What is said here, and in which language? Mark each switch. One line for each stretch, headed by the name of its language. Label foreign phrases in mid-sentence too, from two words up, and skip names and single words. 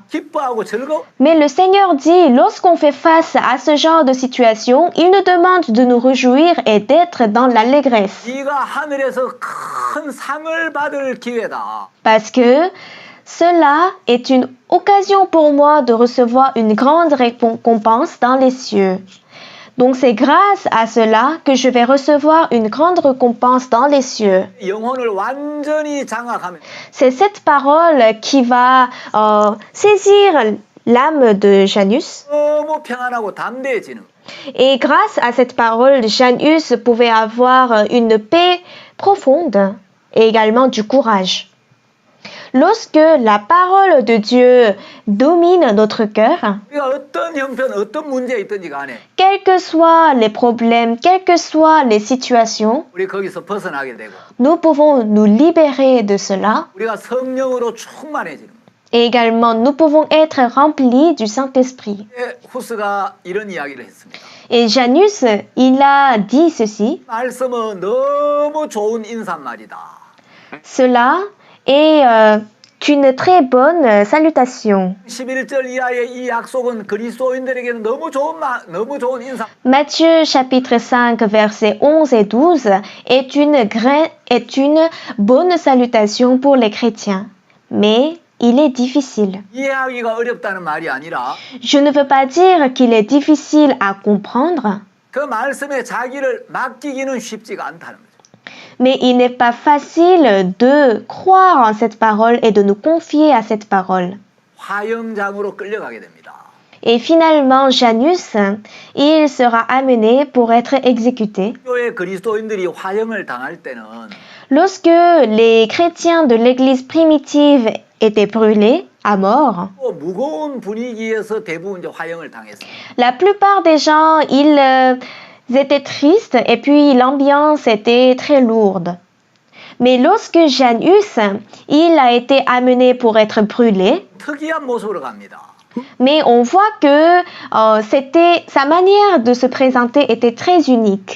Korean: 기뻐하고 즐거워.
French: Mais le Seigneur dit, lorsqu'on fait face à ce genre de situation, il nous demande de nous réjouir et d'être dans l'allégresse.
Korean: 네가 하늘에서 큰 상을 받을 기회다.
French: Parce que cela est une occasion pour moi de recevoir une grande récompense dans les cieux. Donc c'est grâce à cela que je vais recevoir une grande récompense dans les cieux.
Korean: 영혼을 완전히 장악하면
French: C'est cette parole qui va saisir l'âme de Janus.
Korean: 너무 평안하고 담대해지는 거예요.
French: Et grâce à cette parole, Janus pouvait avoir une paix profonde et également du courage. Lorsque la parole de Dieu domine notre cœur,
Korean: 우리가 어떤 형편, 어떤 문제에 있든지 간에
French: quels que soient les problèmes, quelles que soient les situations,
Korean: 우리 거기서 벗어나게 되고
French: nous pouvons nous libérer de cela
Korean: 우리가 성령으로 충만해지는 거예요.
French: et également nous pouvons être remplis du Saint-Esprit.
Korean: 후스가 이런 이야기를 했습니다.
French: Et Janus, il a dit ceci,
Korean: 말씀은 너무 좋은 인사말이다.
French: cela est une très bonne salutation.
Korean: 11절 이하의 이 약속은 그리스도인들에게는 너무 좋은 인사.
French: Matthieu chapitre 5 versets 11 et 12 est une bonne salutation pour les chrétiens. Mais il est difficile.
Korean: 이해하기가 어렵다는 말이 아니라
French: Je ne veux pas dire qu'il est difficile à comprendre,
Korean: 그 말씀에 자기를 맡기기는 쉽지가 않다는 거죠.
French: mais il n'est pas facile de croire en cette parole et de nous confier à cette parole.
Korean: 화형장으로 끌려가게 됩니다.
French: Et finalement, Janus, il sera amené pour être exécuté.
Korean: 교회 그리스도인들이 화형을 당할 때는
French: Lorsque les chrétiens de l'église primitive étaient brûlés à mort,
Korean: 또 무거운 분위기에서 대부분 이제 화형을 당했습니다.
French: la plupart des gens, ils étaient tristes et puis l'ambiance était très lourde. Mais lorsque Janus, il a été amené pour être brûlé,
Korean: 특이한 모습으로 갑니다.
French: mais on voit que sa manière de se présenter était très unique.